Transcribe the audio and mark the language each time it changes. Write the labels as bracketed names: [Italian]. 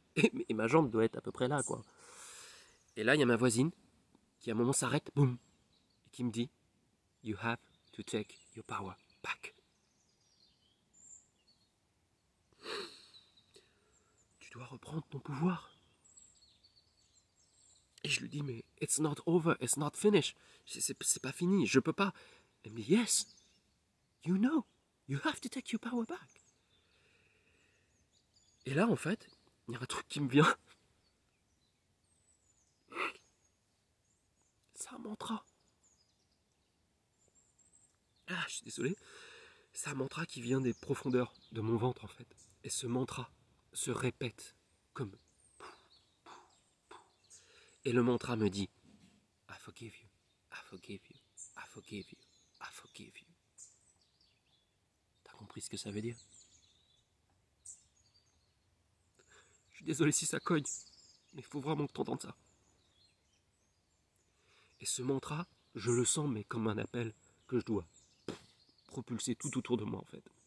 [French] Et ma jambe doit être à peu près là quoi. Et là, il y a ma voisine qui à un moment s'arrête, boum, et qui me dit, [English] you have to take your power back. [French] Tu dois reprendre ton pouvoir. Et je lui dis, mais [English] it's not over, it's not finished. [French] C'est pas fini, je peux pas. Elle me dit, [English] yes, you know, you have to take your power back. [French] Et là, en fait, il y a un truc qui me vient. C'est un mantra. Ah, je suis désolé. C'est un mantra qui vient des profondeurs de mon ventre, en fait. Et ce mantra se répète comme... Et le mantra me dit, [English] I forgive you, I forgive you, I forgive you, I forgive you. [French] T'as compris ce que ça veut dire? Je suis désolé si ça cogne, mais il faut vraiment que t'entendes ça. Et ce mantra, je le sens, mais comme un appel que je dois propulser tout autour de moi, en fait.